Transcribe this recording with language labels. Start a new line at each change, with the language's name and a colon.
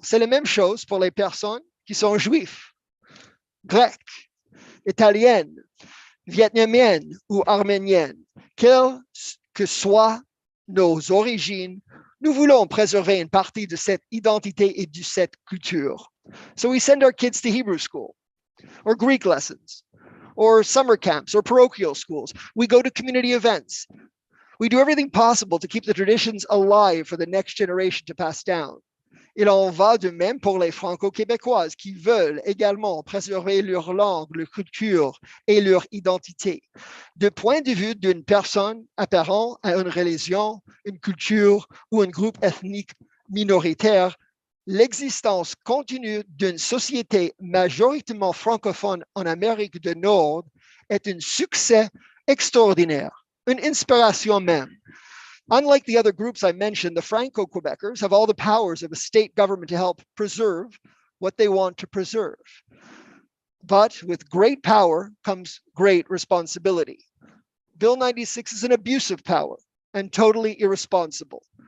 French: C'est la même chose pour les personnes qui sont juifs, grecs, italiennes, vietnamiennes ou arméniennes. Quelles que soient nos origines, nous voulons préserver une partie de cette identité et de cette culture.
English: So we send our kids to Hebrew school or Greek lessons or summer camps or parochial schools. We go to community events. We do everything possible to keep the traditions alive for the next generation to pass down.
French: Il en va de même pour les franco-québécoises qui veulent également préserver leur langue, leur culture et leur identité. Du point de vue d'une personne apparent à une religion, une culture ou un groupe ethnique minoritaire, l'existence continue d'une société majoritairement francophone en Amérique du Nord est un succès extraordinaire, une inspiration même.
English: Unlike the other groups I mentioned, the Franco-Quebecers have all the powers of a state government to help preserve what they want to preserve. But with great power comes great responsibility. Bill 96 is an abuse of power and totally irresponsible.